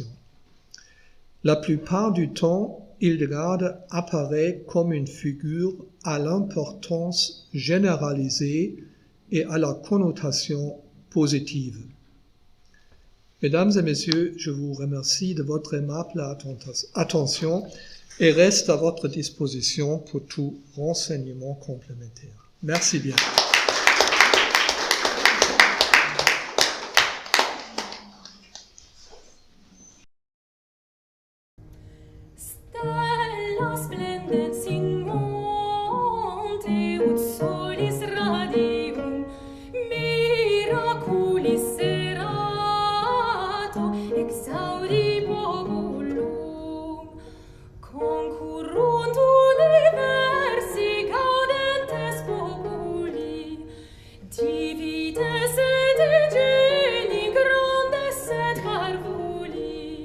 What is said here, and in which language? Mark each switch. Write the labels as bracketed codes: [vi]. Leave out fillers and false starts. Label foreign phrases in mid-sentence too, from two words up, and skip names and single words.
[fr] La plupart du temps, Hildegard apparaît comme une figure à l'importance généralisée et à la connotation positive. Mesdames et messieurs, je vous remercie de votre aimable attention et reste à votre disposition pour tout renseignement complémentaire. Merci bien. [la] Stella splendens in monte ut solis radium miraculis serato exaudi populum concurrunt universi gaudentes populi divides et geni grandes et parvuli